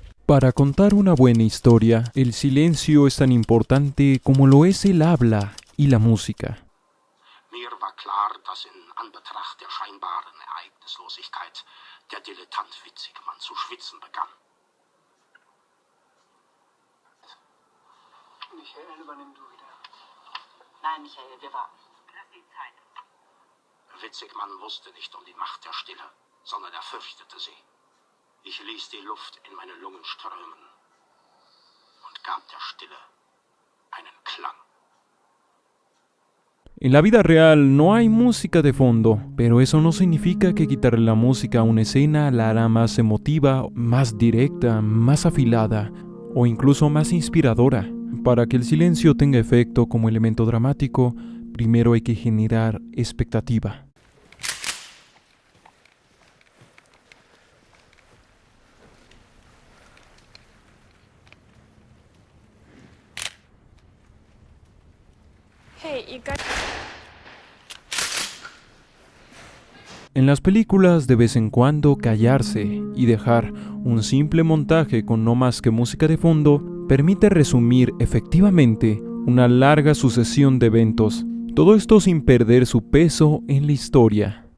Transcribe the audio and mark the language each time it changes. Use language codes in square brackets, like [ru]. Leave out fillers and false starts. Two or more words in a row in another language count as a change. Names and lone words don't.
[es] Para contar una buena historia, el silencio es tan importante como lo es el habla y la música. [de] Mir war klar, dass in Anbetracht der scheinbaren Ereignislosigkeit der Dilettant Witzigmann zu schwitzen begann. Michael, übernimm du wieder. Nein, Michael, wir warten. Lass ihn Zeit. Witzigmann wusste nicht um die Macht der Stille, sondern er fürchtete sie. Ich ließ die Luft in meine Lungen strömen und gab der Stille einen Klang. [es] En la vida real no hay música de fondo, pero eso no significa que quitarle la música a una escena la hará más emotiva, más directa, más afilada o incluso más inspiradora. Para que el silencio tenga efecto como elemento dramático, primero hay que generar expectativa. [en] Hey, you got... [es] En las películas de vez en cuando callarse y dejar un simple montaje con no más que música de fondo permite resumir efectivamente una larga sucesión de eventos, todo esto sin perder su peso en la historia.